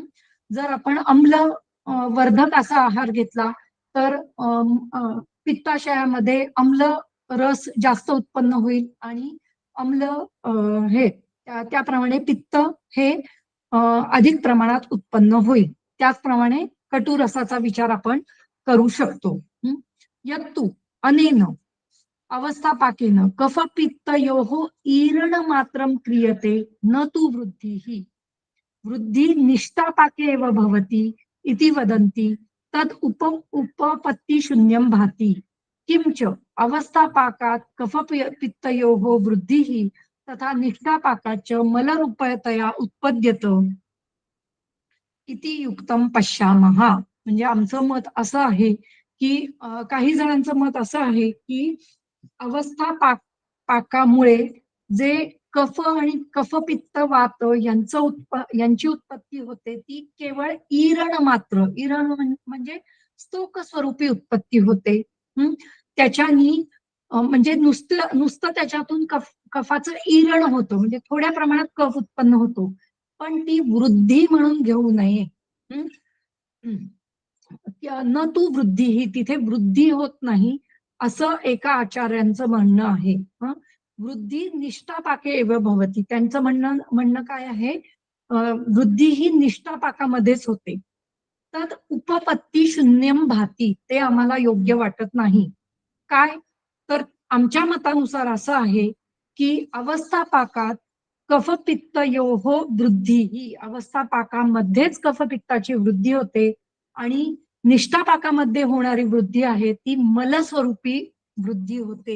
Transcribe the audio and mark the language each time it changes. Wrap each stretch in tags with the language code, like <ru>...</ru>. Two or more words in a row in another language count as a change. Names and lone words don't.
<mr>जर आपण आम्ल वर्धक असा आहार घेतला तर पित्ताशयामध्ये आम्ल रस जास्त उत्पन्न होईल आणि आम्ल हे त्याप्रमाणे पित्त हे अधिक प्रमाणात उत्पन्न होईल. त्याचप्रमाणे कटू रसाचा विचार आपण करू शकतो.</mr> <sa>यत्तु अनेन अवस्थापाकेन कफ पित्तयोः ईरण मात्रं क्रियते न तु वृद्धिः. वृद्धि निष्ठापाके एव भवति इति वदन्ति तद उपपत्ति शून्यं भाति. किंच अवस्थापाकात् कफ पित्तयोः वृद्धिः तथा निष्ठापाकाच्च मलरूपतया उत्पद्यत इति युक्तं पश्यामः.</sa> <mr>म्हणजे आमचं मत असं आहे की काही जणांचं मत असं आहे की अवस्था पाकामुळे जे कफ आणि कफपित्त वात यांची उत्पत्ती होते ती केवळ ईरण मात्र ईरण म्हणजे स्तोक स्वरूपी उत्पत्ती होते. त्याच्यानी म्हणजे नुसतं त्याच्यातून कफाचं ईरण होतं म्हणजे थोड्या प्रमाणात कफ उत्पन्न होतो पण ती वृद्धी म्हणून घेऊ नये.</mr> <sa>न तू वृद्धी</sa> <mr>ही तिथे वृद्धी होत नाही असं एका आचार्यांचं म्हणणं आहे.</mr> <sa>वृद्धी निष्ठापाके एव भवती.</sa> <mr>त्यांचं म्हणणं काय आहे वृद्धी ही निष्ठापाकामध्येच होते.</mr> <sa>तद उपपत्ती शून्यम भाती.</sa> <mr>ते आम्हाला योग्य वाटत नाही. काय तर आमच्या मतानुसार असं आहे की अवस्थापाकात</mr> <sa>कफपित्तयोः वृद्धी</sa> <mr>ही अवस्थापाकामध्येच कफपित्ताची वृद्धी होते आणि निष्ठापाकामध्ये होणारी वृद्धी आहे ती मलस्वरूपी वृद्धी होते.</mr>